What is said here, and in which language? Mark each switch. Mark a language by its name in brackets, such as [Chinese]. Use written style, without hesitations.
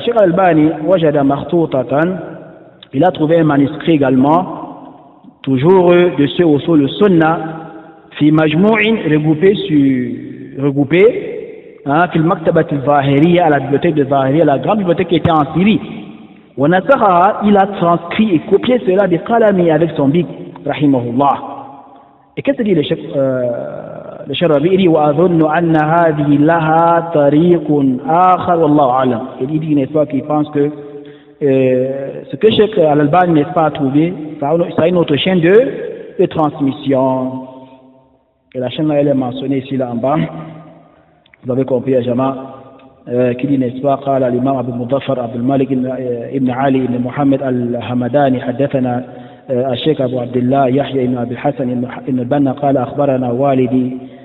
[French] Cheikh Al-Albani [Arabic] wajada makhtutatan. [French] Il a trouvé un manuscrit également, toujours de ceux au sol le Sunna, [Arabic] fi majmou'in, [French] regroupé, [Arabic] fi al-maktabat al-Zahiriyya, [French] à la bibliothèque de Zahiriyya, la grande bibliothèque qui était en Syrie. [Arabic] Wa nasakhaha, [French] il a transcrit et copié cela [Arabic] de qalami [French] avec son bic, rahimahullah. Et qu'est-ce que dit le Cheikh Rabi? Il dit [Arabic] وَأَظُنُّ أَنَّ هَذِهِ لَهَا طَرِيقٌ آخَرٌ وَاللَّهُ أَعْلَمُ. [French] Il dit, n'est-ce pas, qu'il pense que ce que Cheikh Al-Albani n'est pas trouvé, ça a une autre chaîne de transmission. Et la chaîne là, elle est mentionnée ici, là en bas. Vous avez compris, Ajama, qui dit, n'est-ce pas, [Arabic] قال الإمام أبو المظفر عبد الملك ابن علي ابن محمد الحمداني حدثنا الشيخ أبو عبد الله يحيى بن أبي الحسن بن البنا قال أخبرنا والدي